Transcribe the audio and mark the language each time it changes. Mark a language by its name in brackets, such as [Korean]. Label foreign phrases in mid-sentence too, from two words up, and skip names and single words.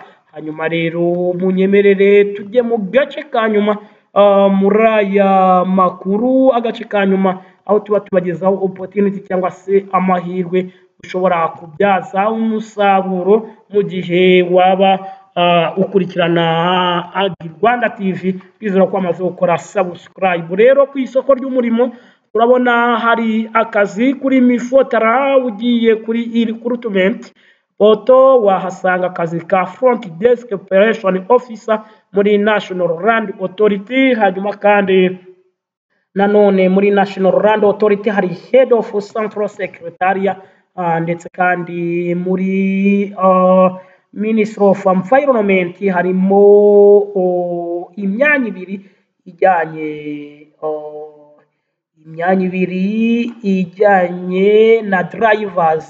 [Kinyarwanda] Hanyuma rero munyemerere tujye mu gace ka nyuma muri aya makuru, agace ka nyuma aho tuba tubagezaho opportunity cyangwa se amahirwe ushobora kubyaza umusaruro mu gihe waba ukurikirana Agi Rwanda TV. Bizera ko amaze gukora subscribe. Rero ku isoko ry'umurimo turabona hari akazi kuri Mifotara, ugiye kuri recruitment Oto wahasanga akazi ka [English] front desk operation officer [Kinyarwanda] muri National Land Authority. Hanyuma kandi nanone muri National Land Authority hari [English] head of central secretariat, [Kinyarwanda] ndetse kandi muri Ministry of Environment harimo imyanya ibiri ijyanye na drivers.